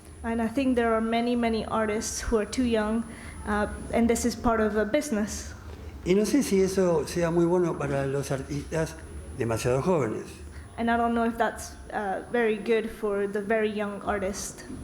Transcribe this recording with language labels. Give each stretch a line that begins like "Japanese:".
English: And I think there are many artists who are too young, and this is part of a business.
Spanish: Y no sé si eso sea muy bueno para los artistas demasiado jóvenes.
English: And I don't know if that's very good for the very young artist.